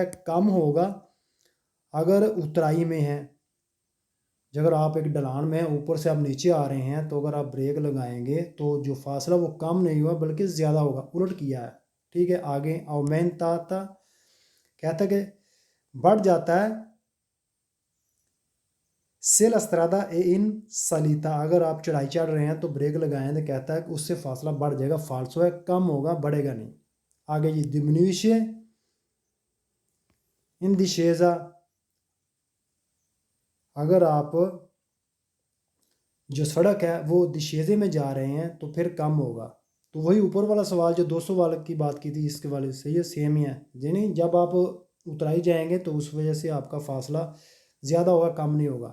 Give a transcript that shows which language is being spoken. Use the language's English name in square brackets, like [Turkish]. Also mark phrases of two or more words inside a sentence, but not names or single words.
[Hindi] आगे कहता है कम होगा अगर उतराई में है, अगर आप एक ढलान में हैं, ऊपर से आप नीचे आ रहे हैं, तो अगर आप ब्रेक लगाएंगे तो जो फासला वो कम नहीं हुआ बल्कि ज़्यादा होगा, उलट किया है। ठीक है, आगे aumentata कहता है कि बढ़ जाता है। [Italian] से la strada è in salita, [Hindi] अगर आप चढ़ाई चढ़ रहे हैं तो ब्रेक लगाएं तो कहता है कि उससे फासला बढ़ जाएगा, फालसो है, कम होगा, बढ़ेगा नहीं। आगे जी [Italian] diminuisce in discesa, [Hindi] अगर आप जो सड़क है वो दिशेजे में जा रहे हैं तो फिर कम होगा। तो वही ऊपर वाला सवाल जो 200 वाले की बात की थी, इसके वाले से ये सेम ही है। यानी जब आप उतराई जाएंगे तो उस वजह से आपका फासला ज़्यादा होगा, कम नहीं होगा।